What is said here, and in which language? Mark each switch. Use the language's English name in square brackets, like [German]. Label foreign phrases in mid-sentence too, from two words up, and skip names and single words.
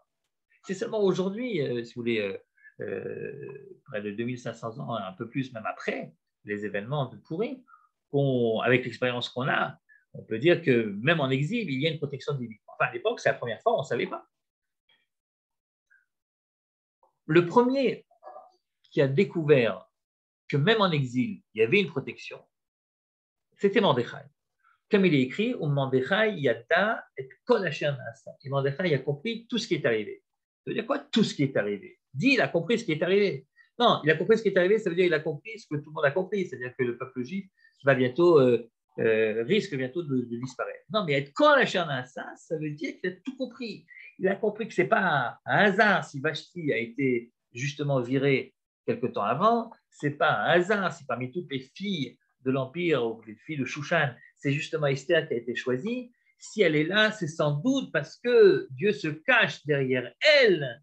[French] C'est seulement aujourd'hui, si vous voulez, près de 2500 ans, un peu plus même après les événements de Purim, avec l'expérience qu'on a, on peut dire que même en exil, il y a une protection divine. Enfin, à l'époque, c'est la première fois, on ne savait pas. Le premier qui a découvert que même en exil, il y avait une protection, c'était Mordechai. Comme il est écrit, [Hebrew] מרדכי ידע את כל אשר נעשה. [French] Et Mordechai a compris tout ce qui est arrivé. Ça veut dire quoi, tout ce qui est arrivé? Dit, il a compris ce qui est arrivé. Non, il a compris ce qui est arrivé, ça veut dire qu'il a compris ce que tout le monde a compris, c'est-à-dire que le peuple juif va bientôt, risque bientôt de disparaître. Non, mais être [Hebrew] כל אשר נעשה, [French] ça veut dire qu'il a tout compris. Il a compris que ce n'est pas un hasard si Vashti a été justement virée quelque temps avant, ce n'est pas un hasard si parmi toutes les filles de l'Empire ou les filles de Shushan, c'est justement Esther qui a été choisie. Si elle est là, c'est sans doute parce que Dieu se cache derrière elle.